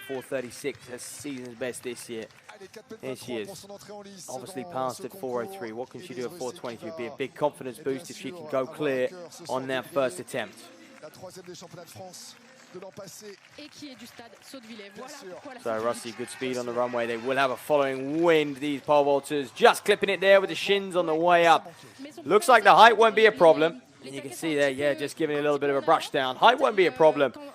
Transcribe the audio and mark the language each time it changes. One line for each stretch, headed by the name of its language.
English: 4:36, her season's best this year. Here she is, obviously passed at 4:03. What can she do at 4:22? Be a big confidence boost if she can go clear on that first attempt.
French: La 3e des championnats de France. et qui est du stade Sotteville. Voilà pourquoi la
English: So
French: sécurité.
English: Rusty, good speed on the runway. They will have a following wind, these pole vaulters. Just clipping it there with the shins on the way up. Looks like the height won't be a problem. And you can see there, yeah, just giving it a little bit of a brush down. Height won't be a problem.